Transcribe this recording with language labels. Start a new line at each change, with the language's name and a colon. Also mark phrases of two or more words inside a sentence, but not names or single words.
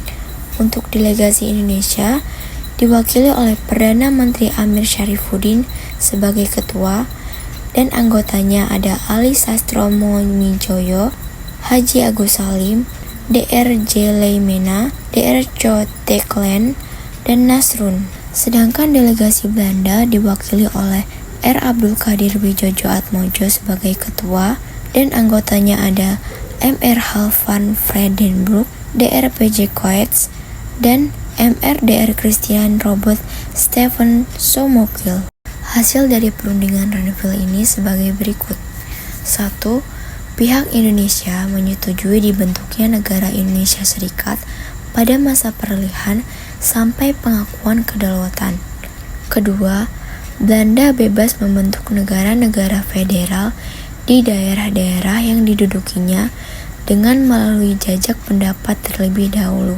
Indonesian: Untuk delegasi Indonesia diwakili oleh Perdana Menteri Amir Syarifuddin sebagai ketua, dan anggotanya ada Ali Sastromomijoyo, Haji Agus Salim, Dr. J. Leimena, Dr. Cho Teklen, dan Nasrun. Sedangkan delegasi Belanda diwakili oleh R. Abdul Qadir Wijojo-Atmojo sebagai ketua, dan anggotanya ada M.R. Hal van Vredenburg, Dr. P.J. Coetzee, dan M.R. Dr. Christian Robert Stephen Somokil. Hasil dari perundingan Renville ini sebagai berikut. 1. Pihak Indonesia menyetujui dibentuknya negara Indonesia Serikat pada masa peralihan sampai pengakuan kedaulatan. Kedua, Belanda bebas membentuk negara-negara federal di daerah-daerah yang didudukinya dengan melalui jajak pendapat terlebih dahulu.